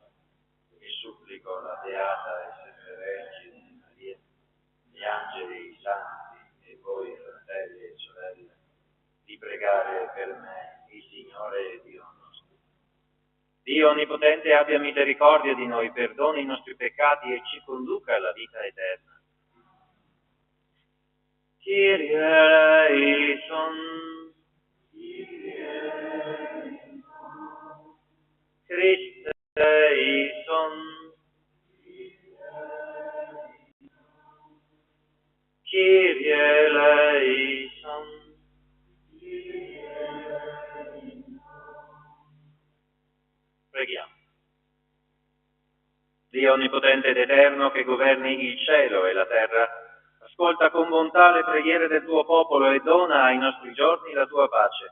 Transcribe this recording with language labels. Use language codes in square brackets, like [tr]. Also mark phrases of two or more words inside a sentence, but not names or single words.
[it] E supplico la Beata e Sempre Vergine Maria, gli angeli, i santi e voi fratelli e sorelle, di pregare per me il Signore Dio nostro. Dio Onnipotente abbia misericordia di noi, perdoni i nostri peccati e ci conduca alla vita eterna. [el] Κύριε ἐλέησον. Χριστὲ ἐλέησον. Κύριε ἐλέησον. [it] Preghiamo. Dio Onnipotente ed Eterno, che governi il cielo e la terra, ascolta con bontà le preghiere del tuo popolo e dona ai nostri giorni la tua pace.